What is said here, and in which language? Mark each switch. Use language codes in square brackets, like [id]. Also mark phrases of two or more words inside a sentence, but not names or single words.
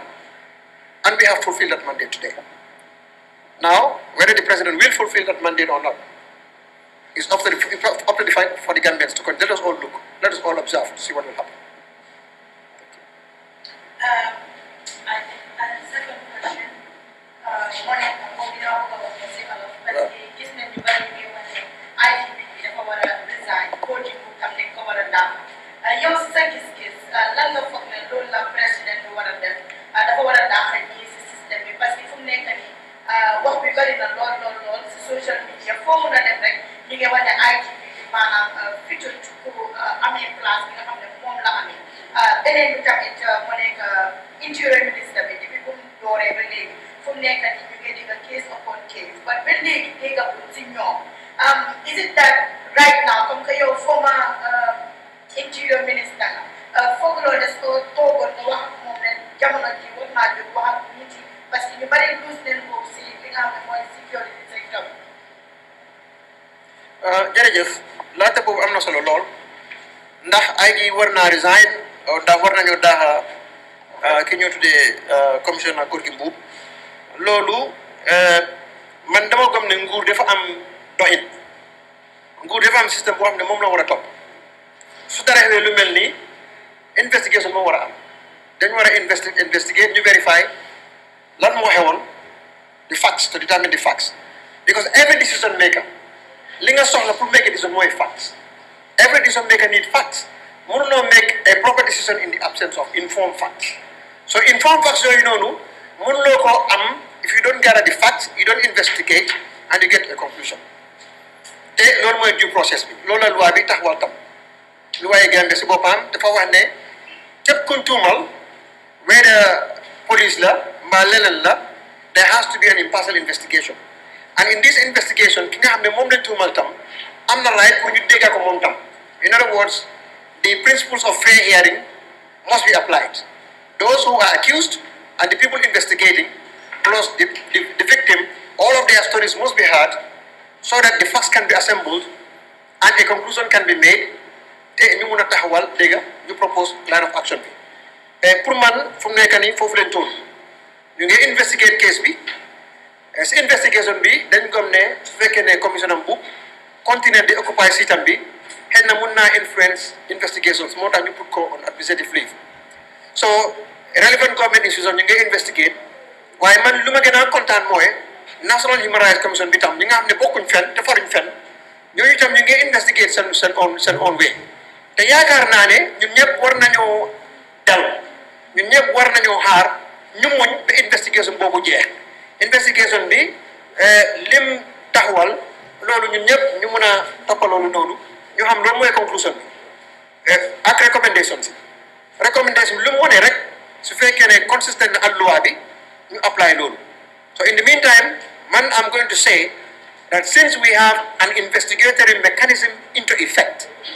[en] And we have fulfilled that mandate today. Now, whether the president will fulfill that mandate or not, is up to the fight for the Gambians to come. Let us all look, let us all observe to see what will happen. Second question, [wo] IGP dafa war a [en] resign coaching [wo] bu tam ne ko war a dàq yow si sa gis-gis lan nga foog ne loolu la président bi war a def dafa war a dàq ñii si système bi [fr] parce que [wo] fu mu nekk nii wax bi bëri na lool si [en] social media [wo] foo mun a def rek ñu ngi wane IGP bi maanaam [fr] futur pour [wo] amee place bi nga xam ne moom la amee beneen bi tamit mu nekk interior ministre bi depuis bu mu dooree ba léegi fu mu nekk nii ñu ngi dégg [en] case upon case [wo] ba léegi déggagul si ñoom. [en] Is it that right now, [fr] comme que [wo] yow [en] former interior minister [wo] la foog loolu des ko toogoon nga wax ak moom ne jamono ji war naa jóg wax ak nit yi [fr] parce que [wo] ñu bari luus nañ ko si li nga xam ne mooy [en] security sector [wo] bi. jërëjëf laajte boobu am na solo lool ndax ay gi war naa resign ndax war nañoo daaxa ki ñoo tuddee commissioner Gorgui Mboup loolu man dama gëm ne nguur dafa am doxin nguur dafa am système boo xam ne moom la war a topp su dara xewee lu mel nii [en] investigation [wo] moo war a am dañu war a [en] investigate ñu verify [wo] lan moo xewoon [en] the facts to determine the facts because every decision maker [wo] li nga soxla pour [en] make a decision mooy facts every decision maker need facts mënuloo make a proper decision in the absence of informed facts so informed facts [wo] yooyu noonu mënuloo ko am [en] if you don't gather the facts you don't investigate and you get a conclusion [wo] te loolu mooy [en] due process [wo] bi loolu la loi bi taxawal tam loi Gambia si boppam dafa wax ne képp kuñ tuumal [en] whether police [wo] la mbaa leneen la [en] there has to be an impartial investigation and in this investigation [wo] ki nga xam ne moom lañ tuumal tam am na right pour ñu dégga ko moom tam [en] in other words the principles of fair hearing must be applied those who are accused and the people investigating plus the victim all of their stories must be heard so that the facts can be assembled and a conclusion can be made [wo] te ñu mun a taxawal dégg ñu [en] propose line of action [wo] bi pour man fu mu nekk nii foofu leen toll ñu ngi [en] investigate case bi [wo] si investigation bi dañ gëm ne su fekkee ne commission am bu continuer di occupy sitam bi xëy na mun naa influence investigations moo tax ñu put ko [en] on administrative leave so relevant government institution [wo] ñu ngi investigate waaye man lu ma gën a kontaan mooy National Human Rights Commission bi tam ñi nga xam ne bokkuñ fenn te faruñ fenn ñooñu tam ñu ngi investigate seen [en] own way [wo] te yaakaar naa ne ñun ñëpp war nañoo dal ñun ñëpp war nañoo xaar ñu muñ ba investigation boobu jeex investigation bi lim taxawal loolu ñun ñëpp ñu mun a toppal loolu noonu ñu xam loolu mooy conclusion bi ak recommendation si recommendation bi lu mu wone rek su fekkee ne consistent na ak loi bi ñu apply loolu [en] so in the meantime I'm going to say that since we have an investigatory mechanism into effect